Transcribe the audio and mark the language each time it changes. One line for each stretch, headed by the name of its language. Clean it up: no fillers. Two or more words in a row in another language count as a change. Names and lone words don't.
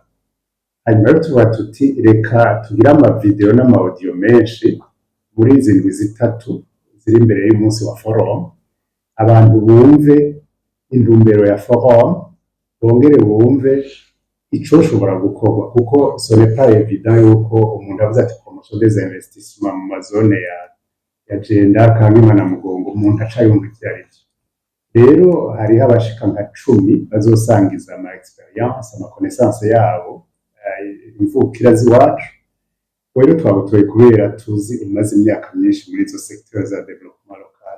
Rundi: Hanyuma rero tuba tuti reka tugire ama video n'ama audio menshi muri izi ndwi zitatu ziri imbere y'umunsi wa forum, abantu bumve intumbero ya forum, bongere bumve icoshobora gukorwa, kuko
French: ce n'est pas évident
Rundi: yuko umuntu avuze ati
French: promotion des investissements
Rundi: mu mazone ya Jenda Kampima na Mugongo umuntu aca yumva ivyo arivyo. Rero hariho abashika nka 10 bazosangiza ama experience, ama connaissance yabo, imvukira z'iwacu. Rero twabutoye kubera tuzi umaze imyaka myinshi muri izo secteur za
French: développement local.